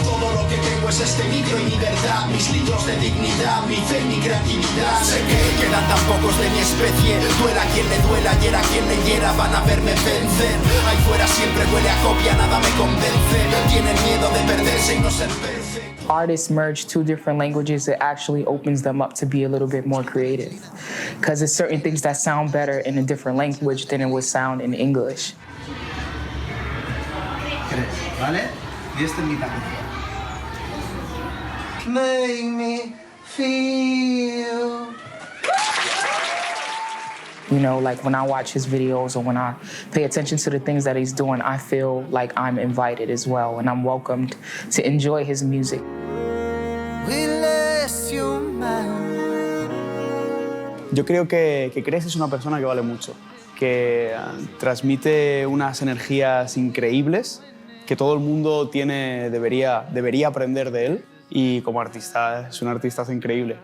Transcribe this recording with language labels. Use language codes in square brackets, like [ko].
[es] Todo lo que tengo es este micro y mi verdad, mis litros de dignidad, mi fe y mi creatividad. Sé que quedan tan pocos de mi especie, duela quien le duela, hiera quien le hiera, van a verme vencer. Ahí fuera siempre huele a copia, nada me convence. Tienen miedo de perderse y no ser perfecto. [en] Artists merge two different languages, it actually opens them up to be a little bit more creative. Because there's certain things that sound better in a different language than it would sound in English. [es] ¿Vale? Y este es mi canción. [en] Make me feel. You know, like when I watch his videos or when I pay attention to the things that he's doing, I feel like I'm invited as well and I'm welcomed to enjoy his music. [es] Yo creo que Cres es una persona que vale mucho, que transmite unas energías increíbles, que todo el mundo debería aprender de él, y como artista es un artistazo increíble.